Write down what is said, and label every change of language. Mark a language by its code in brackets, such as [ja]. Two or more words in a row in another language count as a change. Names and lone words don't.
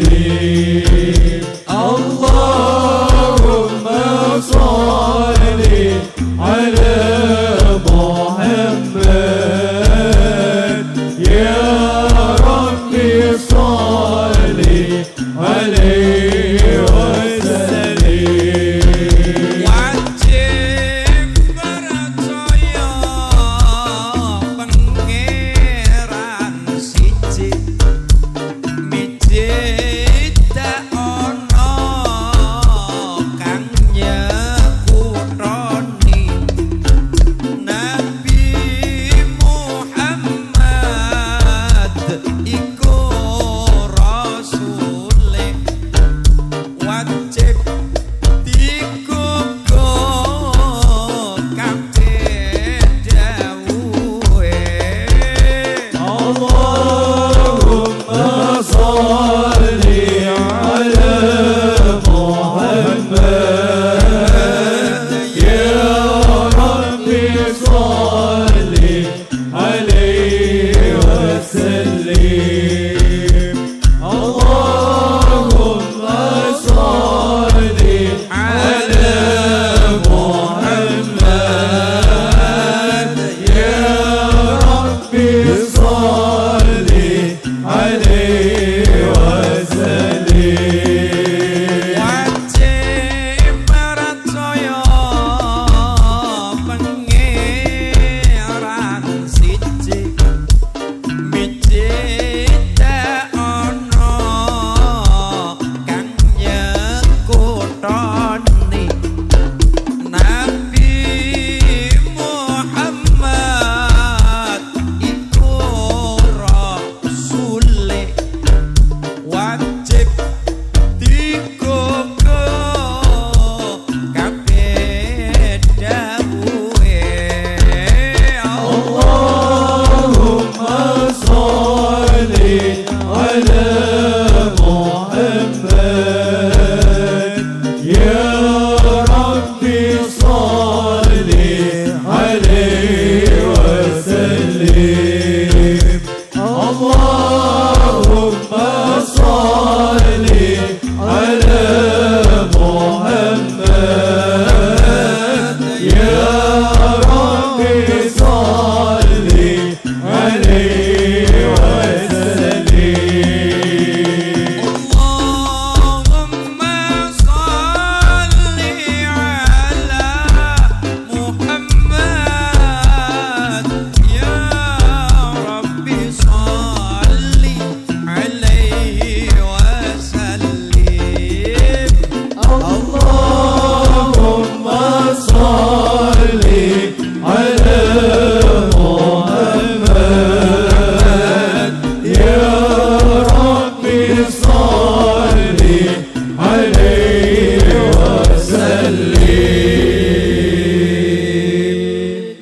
[ar] اللهم صل على محمد يا ربي صل عليه وسلم [jv] wajib percaya pangeran siji mijit tak ono kang nyekutoni Nabi Muhammad iku rasule wajib dikuku kabeh dawuhe [ar] اللهم صل على محمد يا ربي صل عليه وسلم اللهم صل على محمد يا ربي صل عليه وسلم [jv] wajib percaya pangeran siji mijit tak ono kang nyekutoni Nabi Muhammad iku rasule wajib dikuku kabeh dawuhe [ar] اللهم صل على محمد يا ربي صل عليه وسلم اللهم صل على محمد يا ربي صل عليه وسلم اللهم صل على محمد يا ربي صل عليه وسلم اللهم صل على محمد يا ربي صل عليه وسلم